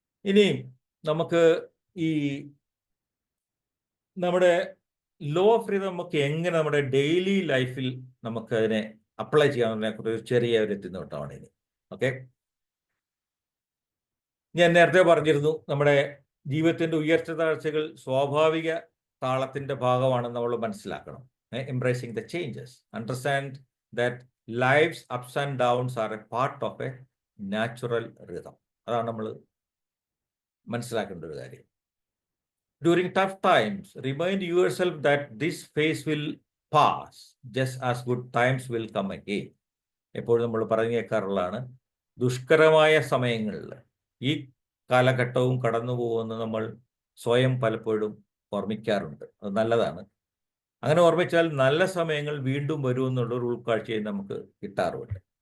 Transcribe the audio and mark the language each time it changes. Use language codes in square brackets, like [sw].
[ml] ഇനി നമുക്ക് ഈ നമ്മുടെ ലോ ഓഫ് റിതം നമുക്ക് എങ്ങനെ നമ്മുടെ ഡെയിലി ലൈഫിൽ നമുക്ക് അതിനെ അപ്ലൈ ചെയ്യാവുന്നതിനെ കുറിച്ച് ചെറിയ ഒരു എത്തിനോട്ടമാണ് ഇനി. ഓക്കെ, ഞാൻ നേരത്തെ പറഞ്ഞിരുന്നു നമ്മുടെ ജീവിതത്തിൻ്റെ ഉയർച്ച താഴ്ചകൾ സ്വാഭാവിക താളത്തിൻ്റെ ഭാഗമാണെന്ന് നമ്മൾ മനസ്സിലാക്കണം. [en] Embracing the changes, understand that life's ups and downs are a part of a natural rhythm. [ml] അതാണ് നമ്മൾ മനസ്സിലാക്കേണ്ട ഒരു കാര്യം. [en] During tough times, remind yourself that this phase will pass just as good times will come again. [ml] എപ്പോഴും നമ്മൾ പറഞ്ഞു കേൾക്കാറുള്ളതാണ്, ദുഷ്കരമായ സമയങ്ങളിൽ ഈ കാലഘട്ടവും കടന്നു പോകുമെന്ന് നമ്മൾ സ്വയം പലപ്പോഴും ഓർമ്മിക്കാറുണ്ട്. അത് നല്ലതാണ്. അങ്ങനെ ഓർമ്മിച്ചാൽ നല്ല സമയങ്ങൾ വീണ്ടും വരുമെന്നുള്ളൊരു ഉൾക്കാഴ്ചയും നമുക്ക് കിട്ടാറുണ്ട്.